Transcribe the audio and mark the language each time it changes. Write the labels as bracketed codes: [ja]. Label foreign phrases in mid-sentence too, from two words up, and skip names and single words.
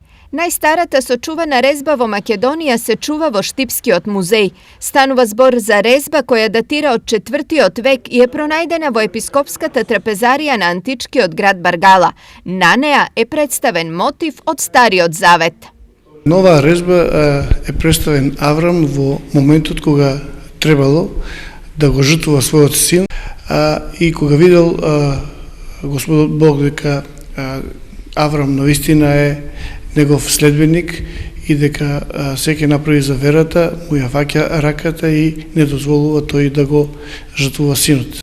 [mk] Najstarata sočuvana rezba vo Makedonija se čuva vo Štipskiot muzej. Станува збор за резба која датира од 4. век и е пронајдена во епископската трапезарија на античкиот град Баргала. На неа е представен мотив од Стариот Завет. Нова резба е представен Аврам во моментот кога требало да го жртвува својот син и кога видел Господ Бог дека Аврам навистина е негов следбеник и дека се ќе направи за верата, му ја фаќа раката и не дозволува тој да го жртвува синот.